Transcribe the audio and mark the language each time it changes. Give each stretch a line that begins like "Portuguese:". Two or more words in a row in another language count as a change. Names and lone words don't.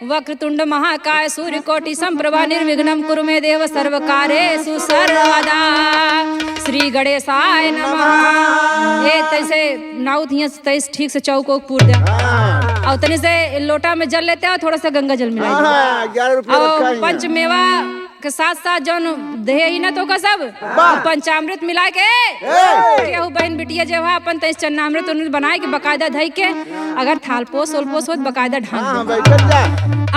Sanskrit: वक्रतुंड महाकाय सूर्यकोटि संप्रभा निर्विघ्नं कुरु मे देव सर्वकार्येषु सर्वदा श्री गणेशाय नमः।
Bhojpuri: ए तैसे नाउत हियां तैस ठीक से चौको पूर दे और तने से लोटा में जल लेते हो थोड़ा सा गंगा जल मिला और पंच मेवा के साथ साथ जौन दे ही ना तो का सब पंचामृत मिला के केहू बहन बिटिया जो है अपन तैस चन्नामृत उन्हें बनाए के बकायदा धई के अगर थालपोस ओलपोस हो बकायदा ढांक दे।